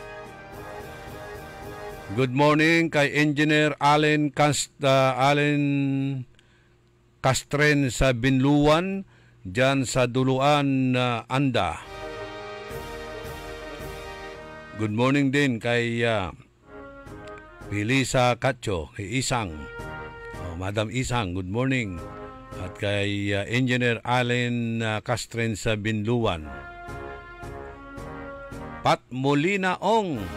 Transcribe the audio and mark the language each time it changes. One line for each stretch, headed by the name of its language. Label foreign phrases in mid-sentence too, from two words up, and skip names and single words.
English: Good morning
Filipino: kay Engineer Allen Castren sa Binluan dyan sa Duluan Anda.
English: Good morning
Filipino: din kay Pilisa Cacho, kay Isang. Madam Isang,
English: good morning.
Filipino: At kay Engineer Allen Castren sa Binluan. Pat Molina Ong.